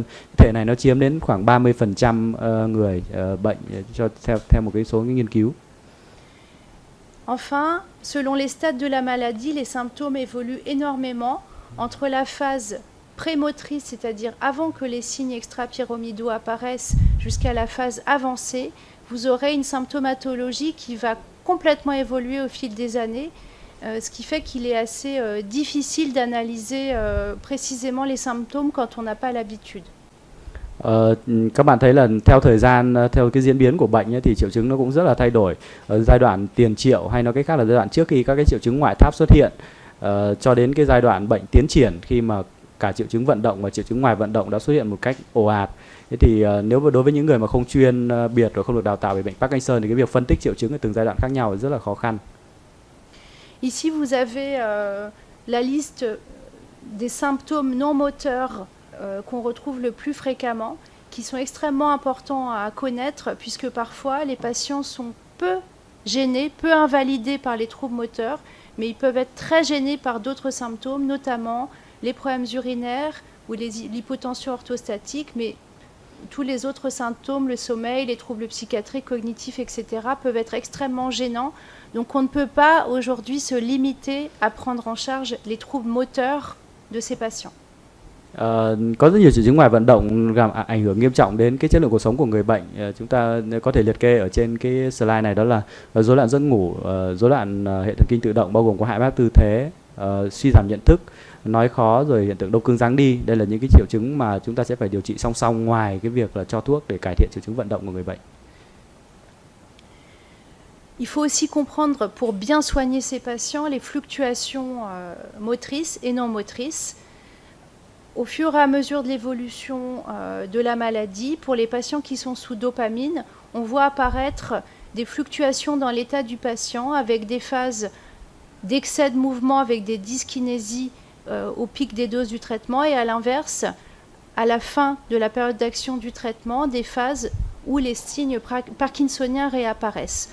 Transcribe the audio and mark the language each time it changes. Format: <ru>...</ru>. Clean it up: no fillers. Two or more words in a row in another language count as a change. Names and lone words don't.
<vi>Thể này nó chiếm đến khoảng 30% người bệnh theo một cái số nghiên cứu.</vi> <fr>Enfin, selon les stades de la maladie, les symptômes évoluent énormément entre la phase prémotrice, c'est-à-dire avant que les signes extrapyramidaux apparaissent, jusqu'à la phase avancée. Vous aurez une symptomatologie qui va complètement évoluer au fil des années. ce qui fait qu'il est assez difficile d'analyser précisément les symptômes quand on n'a pas l'habitude.</fr> <vi>Các bạn thấy là theo thời gian, theo cái diễn biến của bệnh ấy, thì triệu chứng nó cũng rất là thay đổi. Ở giai đoạn tiền triệu hay nói cách khác là giai đoạn trước khi các cái triệu chứng ngoại tháp xuất hiện, cho đến cái giai đoạn bệnh tiến triển khi mà cả triệu chứng vận động và triệu chứng ngoài vận động đã xuất hiện một cách ồ ạt. Thế thì nếu mà đối với những người mà không chuyên biệt và không được đào tạo về bệnh Parkinson thì cái việc phân tích triệu chứng ở từng giai đoạn khác nhau rất là khó khăn.</vi> <fr>Ici, vous avez la liste des symptômes non moteurs qu'on retrouve le plus fréquemment, qui sont extrêmement importants à connaître, puisque parfois les patients sont peu gênés, peu invalidés par les troubles moteurs, mais ils peuvent être très gênés par d'autres symptômes, notamment les problèmes urinaires ou l'hypotension orthostatique, mais tous les autres symptômes, le sommeil, les troubles psychiatriques, cognitifs, etc., peuvent être extrêmement gênants. Donc on ne peut pas aujourd'hui se limiter à prendre en charge les troubles moteurs de ces patients.</fr> <vi>Có rất nhiều triệu chứng ngoài vận động làm ảnh hưởng nghiêm trọng đến cái chất lượng cuộc sống của người bệnh. Chúng ta có thể liệt kê ở trên cái slide này, đó là rối loạn giấc ngủ, rối loạn hệ thần kinh tự động bao gồm có hạ áp tư thế, suy giảm nhận thức, nói khó, rồi hiện tượng đông cứng giáng đi. Đây là những cái triệu chứng mà chúng ta sẽ phải điều trị song song ngoài cái việc là cho thuốc để cải thiện triệu chứng vận động của người bệnh.</vi> <fr>Il faut aussi comprendre pour bien soigner ces patients les fluctuations motrices et non motrices. Au fur et à mesure de l'évolution de la maladie, pour les patients qui sont sous dopamine, on voit apparaître des fluctuations dans l'état du patient avec des phases d'excès de mouvement avec des dyskinésies au pic des doses du traitement, et à l'inverse, à la fin de la période d'action du traitement, des phases où les signes parkinsoniens réapparaissent.</fr>